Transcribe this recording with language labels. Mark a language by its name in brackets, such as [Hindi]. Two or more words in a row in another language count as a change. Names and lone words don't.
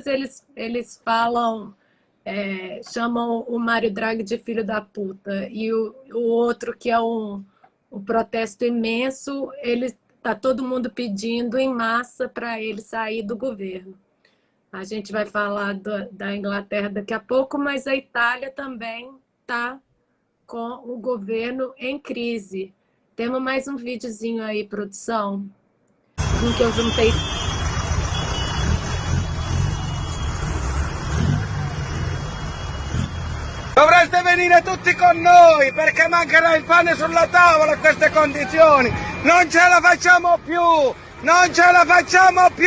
[Portuguese] Eles falam chamam o Mário Draghi de filho da puta, e o outro, que é o protesto imenso, está todo mundo pedindo em massa para ele sair do governo. A gente vai falar da Inglaterra daqui a pouco, mas a Itália também está com o governo em crise. Temos mais um videozinho aí, produção, um que eu juntei. [Italian] Dovreste venire tutti con noi perché mancherà il pane sulla tavola a queste condizioni. Non ce la facciamo più! Non ce la facciamo più!